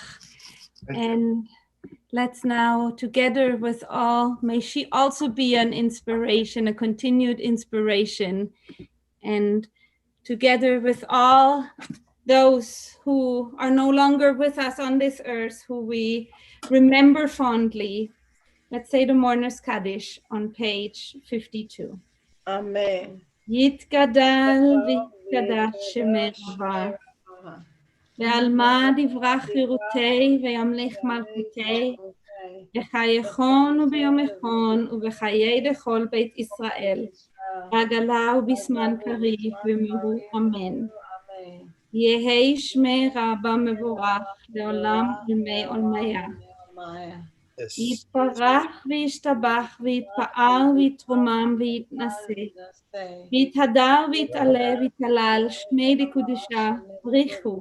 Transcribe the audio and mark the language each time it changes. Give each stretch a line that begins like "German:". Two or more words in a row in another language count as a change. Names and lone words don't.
English: And let's now, together with all, may she also be an inspiration, a continued inspiration. And together with all those who are no longer with us on this earth, who we remember fondly, let's say the Mourner's Kaddish on page 52. Amen.
Aramaic: יתגדל ויתקדש שמה רבא בעלמא די ברא כרעותה וימליך מלכותה בחייכון וביומיכון ובחיי דכל בית ישראל בעגלא ובזמן קריב ואמרו. Amen. יהי שמי רבה מבורך לעולם ולמי עולמיה.
English: Yes.
Aramaic: יתברך וישתבח ויתפאר ויתרומם ויתנשא. ויתהדר ויתעלה ויתהלל שמי דקודשה בריחו.